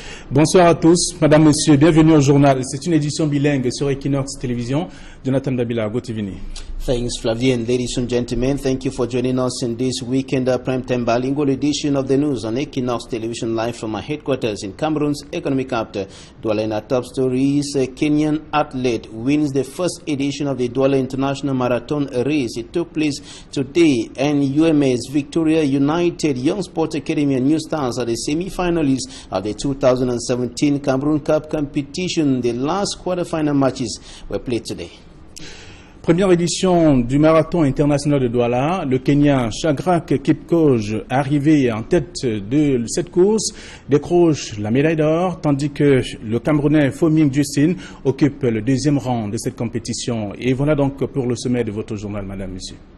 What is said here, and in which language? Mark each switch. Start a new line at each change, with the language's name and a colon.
French: Bonsoir à tous, madame, monsieur, bienvenue au journal. C'est une édition bilingue sur Equinox Télévision. Jonathan Dabila, go TV.
English: Thanks, Flavien. Ladies and gentlemen, thank you for joining us in this weekend primetime bilingual edition of the news on Equinox Television live from our headquarters in Cameroon's economic capital. Douala. In our top stories, a Kenyan athlete wins the first edition of the Douala International Marathon race. It took place today, and UMS Victoria United Young Sports Academy and New Stars are the semi-finalists of the 2017 Cameroon Cup competition. The last quarter-final matches were played today.
French: Première édition du marathon international de Douala, le Kenyan Shadrack Kipchoge, arrivé en tête de cette course, décroche la médaille d'or, tandis que le Camerounais Foming Justin occupe le deuxième rang de cette compétition. Et voilà donc pour le sommet de votre journal, madame, monsieur.